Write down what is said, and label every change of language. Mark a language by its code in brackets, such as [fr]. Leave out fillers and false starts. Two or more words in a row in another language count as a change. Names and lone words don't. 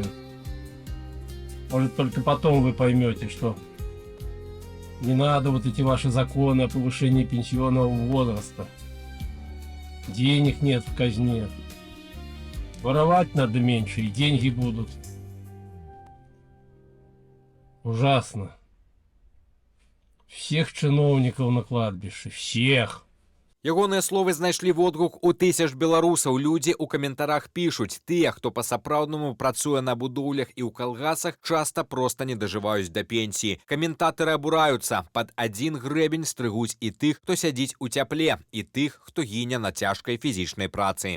[ru] Может, только потом вы поймете, что не надо вот эти ваши законы о повышении пенсионного возраста. Денег нет в казне. Воровать надо меньше, и деньги будут. Ужасно. Всех чиновников на кладбище, всех. [be] Ягоныя словы знайшлі водгук у тысяч беларусаў. Людзі ў каментарах пішуць, тыя, хто па-сапраўднаму працуе на будоўлях і ў калгасах, часта проста не дажываюць да пенсіі. Каментатары абураюцца. Пад адзін грэбень стрыгуць і тых, хто сядзіць у цяпле, і тых, хто гіне на цяжкай фізічнай працы.